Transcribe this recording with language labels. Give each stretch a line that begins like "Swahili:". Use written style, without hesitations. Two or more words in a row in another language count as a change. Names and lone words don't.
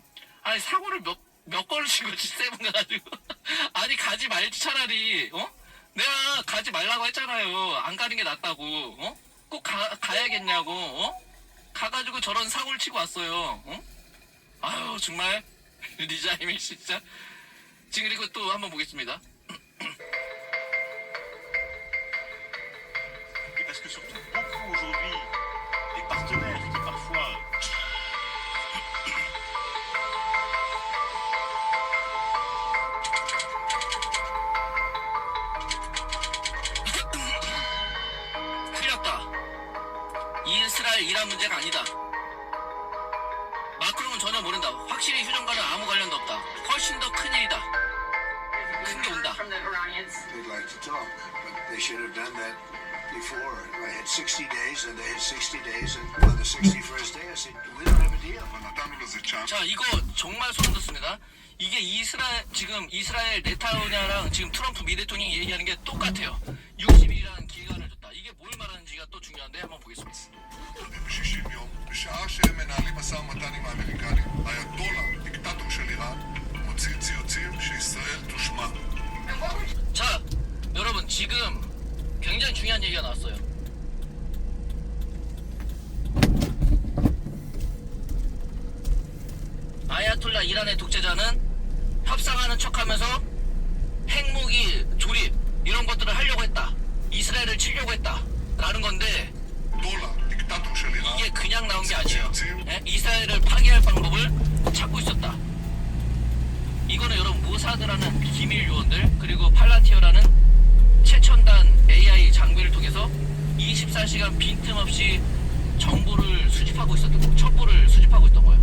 Korean: 아니 사고를 몇 건을 치고 G7 가가지고 아니 가지 말지 차라리. 내가 가지 말라고 했잖아요. 안 가는 게 낫다고. 꼭 가야겠냐고. 가가지고 저런 사고를 치고 왔어요. 아유 정말 리자임이 진짜. 지금 그리고 또 한번 보겠습니다.
French: Et parce que surtout, beaucoup aujourd'hui, des partenaires qui parfois
Korean: 큰일 났다. 이스라엘 이란 문제가 아니다. 마크롱은 전혀 모른다. 확실히 휴전과는 아무 관련도 없다. 훨씬 더 큰일이다. 큰 게 온다.
English: From the Iranians. They'd like to talk, but they should have done that before. I had 60 days, and they had 60 days, and on the 61st day, I said, we don't have a deal.
Korean: 자, 이거 정말 소름 돋습니다. 이게 지금 이스라엘 네타냐후랑 지금 트럼프 미 대통령이 얘기하는 게 똑같아요. 60일이라는 기간을 줬다. 이게 뭘 말하는지가 또 중요한데 한번 보겠습니다.
Hebrew: ב-60 יום, בשעה שהם מנהלים משא ומתן עם האמריקנים, האייתולה, דיקטטור של איראן, מוציא ציוצים שישראל תושמד.
Korean: 자, 여러분 지금 굉장히 중요한 얘기가 나왔어요. 아야톨라 이란의 독재자는 협상하는 척하면서 핵무기 조립 이런 것들을 하려고 했다. 이스라엘을 치려고 했다. 라는 건데
Hebrew: דולה, דיקטטור של איראן,
Korean: 이게 그냥 나온 게 아니에요. 예? 이스라엘을 파괴할 방법을 찾고 있었다. 이거는 여러분 모사드라는 기밀 요원들 그리고 팔란티어라는 최첨단 AI 장비를 통해서 24시간 빈틈없이 정보를 수집하고 있었던 거, 첩보를 수집하고 있던 거예요.